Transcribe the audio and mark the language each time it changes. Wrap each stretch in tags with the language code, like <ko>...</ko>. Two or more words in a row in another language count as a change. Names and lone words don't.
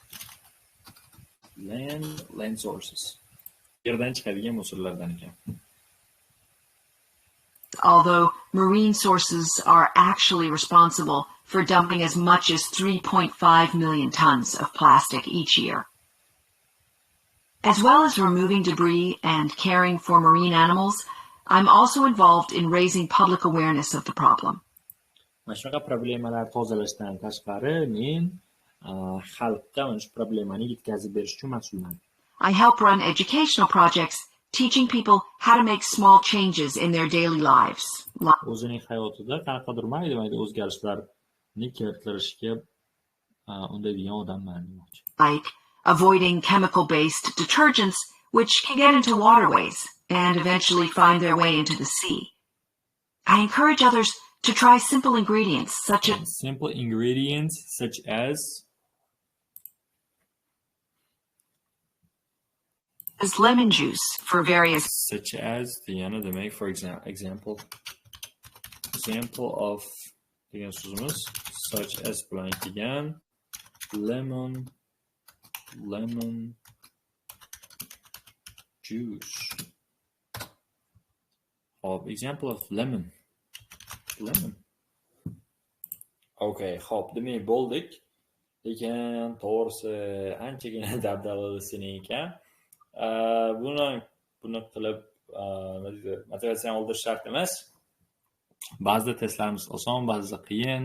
<en>Land sources.</en> <uz>Yerdan chiqadigan musullardan ekan.</uz> <en>Although marine sources are actually responsible for dumping as much as 3.5 million tons of plastic each year. As well as removing debris and caring for marine animals, I'm also involved in raising public awareness of the problem.</en> <uz>Mana shunaqa problemalar tozalashdan tashqari men xalqqa mana shu problemani yetkazib berish uchun mas'ulman.</uz> <en>I help run educational projects teaching people how to make small changes in their daily lives.</en> <uz>O'zining hayotida qanaqadir mayda o'zgarishlarni keltirishga undaydigan odamman demoqchi.</uz> <en>Like avoiding chemical-based detergents which can get into waterways and eventually find their way into the sea. I encourage others to try simple ingredients such as lemon juice for various they make for example of</en> <uz>degan so'zimiz</uz> <en>such as blank degan lemon juice. Hop, example of lemon.</en> <uz>Okay, hop, demak bo'ldik. Lekin to'g'risi anchagina dabdabali sening ekan. Buni qilib motivatsiyani oldirish shart emas. Ba'zida testlarimiz oson, ba'zida qiyin.</uz>